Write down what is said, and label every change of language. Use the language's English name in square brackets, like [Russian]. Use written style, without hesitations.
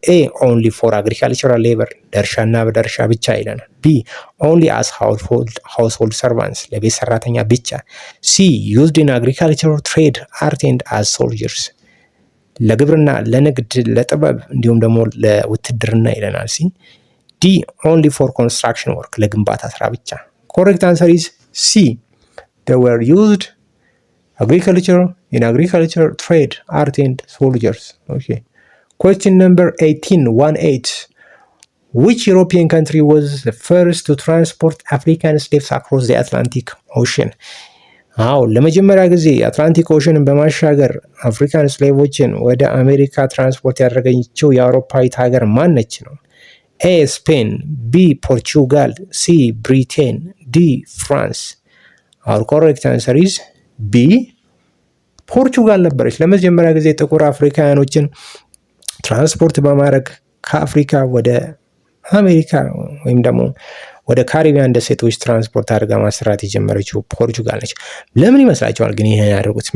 [English] ኤ ኦንሊ ፎር አግሪካልቸራል ሌበር [Amharic] ለእርሻና በደርሻ ብቻ ይለናል። [English] ቢ ኦንሊ አስ ሃውስሆልድ ሰርቫንትስ [Amharic] ለቤት ሰራተኛ ብቻ። [English] ሲ ዩዝድ ኢን አግሪካልቸር ትሬድ አርት ኤንድ አስ ሶልጀርስ [Amharic] ለግብርና ለንግድ ለጥበብ እንዲሁም ደግሞ ለውትድርና ይለናል። [English] ሲ ዲ ኦንሊ ፎር ኮንስትራክሽን ወርክ [Amharic] ለግንባታ ስራ ብቻ። [English] ኮሬክት አንሰር ኢዝ ሲ they were used in agriculture trade art and soldiers. Okay, question number 18 which European country was the first to transport African slaves across the Atlantic Ocean? [Amharic] ለመጀመሪያ ጊዜ አትላንቲክ ኦሽንን በማሻገር አፍሪካን ስሌቮችን ወደ አሜሪካ ትራንስፖርት ያደረገችው የአውሮፓዊት ሀገር ማነች ነው? ኤ ስፔን፣ ቢ ፖርቹጋል፣ ሲ ብሪቴን፣ ዲ ፍራንስ። [English] our correct answer is B [Amharic] ፖርቹጋል ነበረች ለመጀመሪያ ጊዜ ጥቁር አፍሪካውያኖችን ትራንስፖርት በማድረግ ከአፍሪካ ወደ አሜሪካ ወይም ደግሞ ወደ ካሪቢያን ደሴቶች ትራንስፖርት አድርጋ ማሰራት የጀመረችው ፖርቹጋል ነች። ለምን ይመስላችኋል ግን ይሄን ያደረጉት?